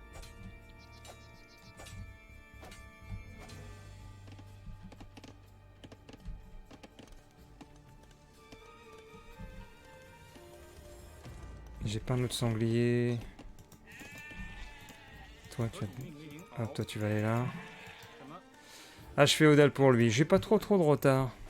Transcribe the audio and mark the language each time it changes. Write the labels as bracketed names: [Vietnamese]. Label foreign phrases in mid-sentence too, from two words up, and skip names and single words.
[French] J'ai pas un autre sanglier. Toi tu, [Chinese] 河主命令，好， [French] hop, toi tu vas aller là. [Chinese] 什么？ [French] Âge féodal pour lui. J'ai pas trop de retard.